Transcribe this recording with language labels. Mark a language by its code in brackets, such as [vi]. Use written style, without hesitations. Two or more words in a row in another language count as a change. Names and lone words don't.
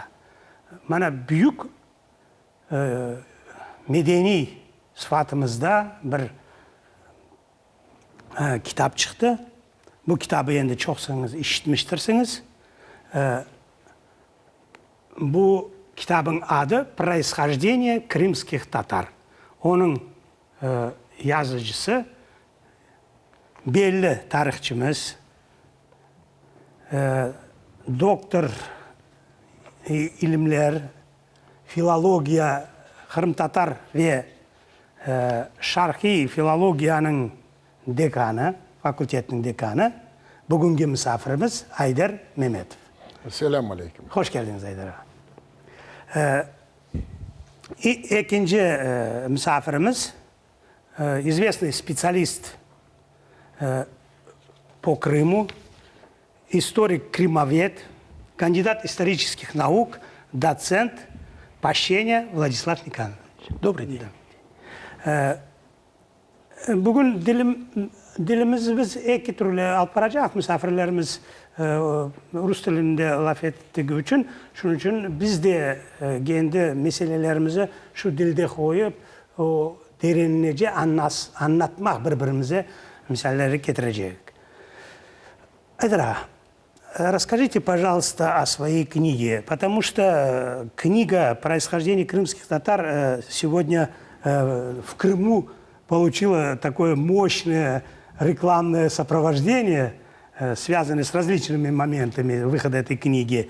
[crh] Bana büyük medeni sıfatımızda bir kitap çıktı. Bu kitabı endi çoksınız işitmiştirsiniz. Bu kitabın adı «Происхождение крымских татар». Onun yazıcısı belli tarihçimiz, doktor ilimler, filologiya, Kırım Tatar ve Şarkı filologiyanın dekanı, fakültetinin dekanı, bugünkü misafirimiz Haydar Mehmetov. Selamun Aleyküm. Hoş geldiniz Haydar. İkinci misafirimiz, [ru] известный специалист по Крыму, историк-крымовед, кандидат исторических наук, доцент Пащеня Владислав Никонович. Добрый день. [crh] Bugün dilimizi biz iki türlü alıp baracağız. Misafirlerimiz Rus dilinde laf ettiği için, şunun için biz de kendi meselelerimizi şu dilde koyup o derinlice anlatmak birbirimize misalleri getireceğiz. [ru] Айдара, расскажите, пожалуйста, о своей книге, потому что книга «Происхождение крымских татар» сегодня в Крыму получила такое мощное рекламное сопровождение, связанное с различными моментами выхода этой книги.